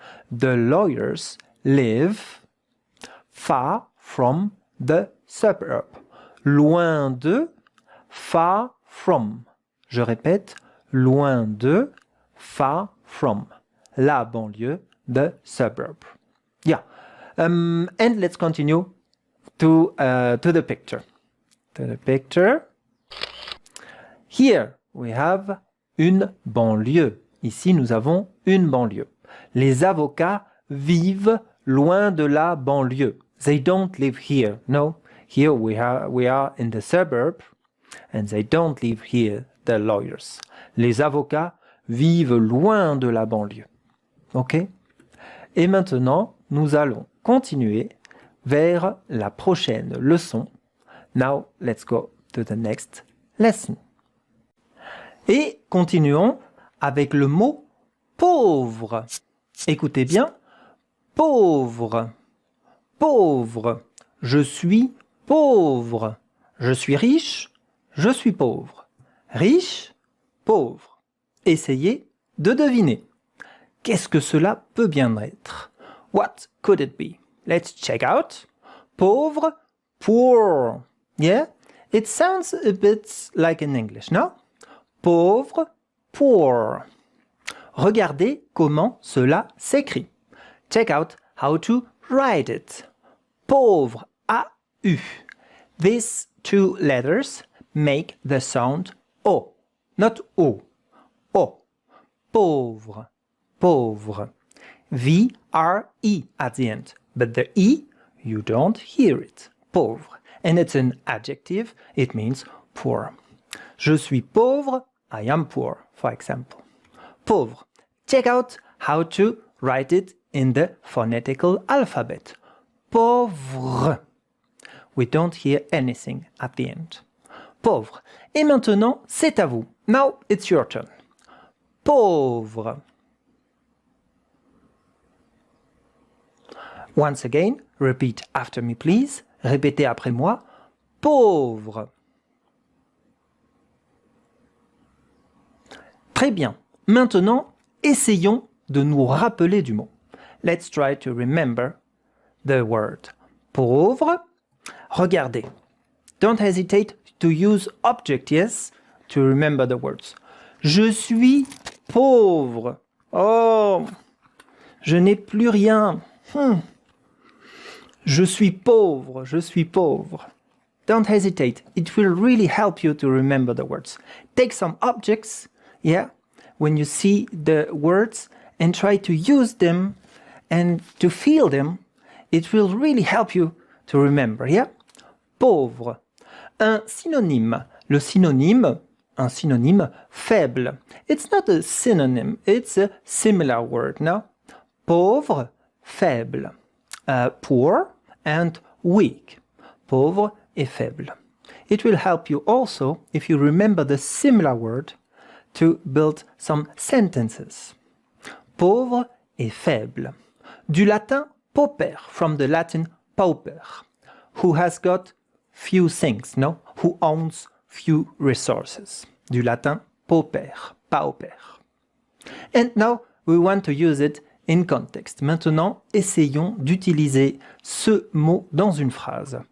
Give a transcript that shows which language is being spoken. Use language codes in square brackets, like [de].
[en] The lawyers live far from the suburb. [fr] Loin de, [en] far from. [fr] Je répète, loin de, [en] far from. [fr] La banlieue, [en] the suburb. Yeah. And let's continue to the picture. To the picture. Here we have [fr] une banlieue. Ici nous avons une banlieue. Les avocats vivent loin de la banlieue. [en] They don't live here. No, here we are in the suburb and they don't live here, the lawyers. [fr] Les avocats vivent loin de la banlieue. Ok? Et maintenant, nous allons continuer vers la prochaine leçon. [en] Now, let's go to the next lesson. [fr] Et continuons avec le mot pauvre. Écoutez bien. Pauvre. Pauvre. Je suis pauvre. Je suis riche. Je suis pauvre. Riche, pauvre. Essayez de deviner. Qu'est-ce que cela peut bien être? [en] What could it be? Let's check out. Pauvre, poor. Yeah? It sounds a bit like in English, no? Pauvre, poor. [fr] Regardez comment cela s'écrit. [en] Check out how to write it. Pauvre, A-U. These two letters make the sound O, not O. O. Pauvre, pauvre. V-R-E at the end. But the E, you don't hear it. Pauvre. And it's an adjective. It means poor. [fr] Je suis pauvre. [en] I am poor, for example. Pauvre. Check out how to write it in the phonetical alphabet. Pauvre. We don't hear anything at the end. [fr] Pauvre. Et maintenant, c'est à vous. [en] Now it's your turn. Pauvre. Once again, repeat after me, please. [fr] Répétez après moi. Pauvre. Très bien. Maintenant, essayons de nous rappeler du mot. [en] Let's try to remember the word. Pauvre. Regardez. Don't hesitate to use object, yes, to remember the words. [fr] Je suis pauvre. Oh, je n'ai plus rien. Je suis pauvre, je suis pauvre. [en] Don't hesitate. It will really help you to remember the words. Take some objects, yeah, when you see the words and try to use them and to feel them. It will really help you to remember, yeah? [fr] Pauvre. Un synonyme. Le synonyme, un synonyme faible. [en] It's not a synonym, it's a similar word, no? [fr] Pauvre, faible. [en] Poor and weak. [fr] Pauvre et faible. [en] It will help you also, if you remember the similar word, to build some sentences. Pauvre et faible. [fr] Du latin pauper, [en] from the Latin pauper, who has got few things, no? Who owns few resources. [fr] Du latin pauper, pauper. [en] And now we want to use it in context. [fr] Maintenant, essayons d'utiliser ce mot dans une phrase.